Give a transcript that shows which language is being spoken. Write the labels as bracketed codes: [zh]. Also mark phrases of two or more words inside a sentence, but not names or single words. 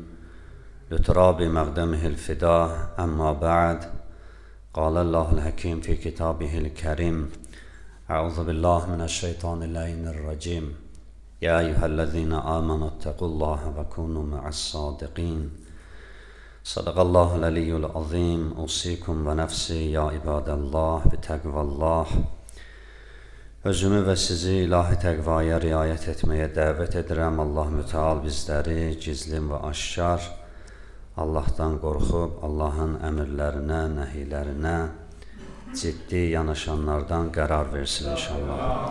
[ar] لترابِ مقدمِهِ الفداء أمّا بعد قال الله الحكيم في كتابه الكريم أعوذ بالله من الشيطان الرجيم يا أيّها الذين آمنوا اتّقوا الله وكونوا مع الصادقين صدق الله العليّ العظيم أوصيكم ونفسي يا عباد الله بتقوى الله [az] Özümü və sizi ilahi təqvaya riayət etməyə dəvət edirəm. Allah mütəal bizləri gizlin və aşkar Allahdan qorxub, Allahın əmrlərinə, nəhiylərinə ciddi yanaşanlardan qərar versin inşallah.